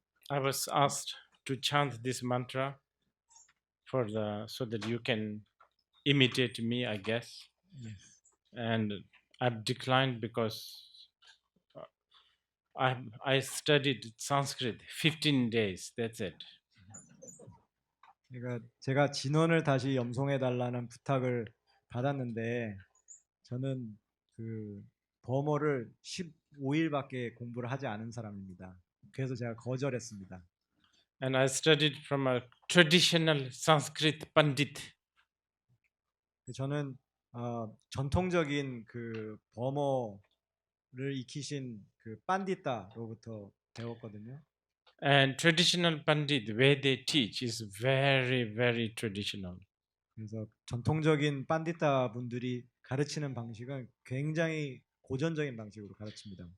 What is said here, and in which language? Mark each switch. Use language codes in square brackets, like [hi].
[en] I was asked to chant this mantra so that you can imitate me, I guess. Yes. And I've declined because I studied Sanskrit 15 days. That's it. [ko] 그러니까 제가 진원을 다시 염송해 달라는 부탁을 받았는데 저는 그 버머를 15일밖에 공부를 하지 않은 사람입니다. 그래서 제가 거절했습니다. [en] And I studied from a traditional Sanskrit Pandit. [ko] 저는 전통적인 그 버머를 익히신 그 판디타로부터 배웠거든요. [en] And traditional Pandit, the way they teach is very, very traditional. [ko] 그래서 전통적인 판디타 분들이 가르치는 방식은 굉장히 고전적인 방식으로 가르칩니다.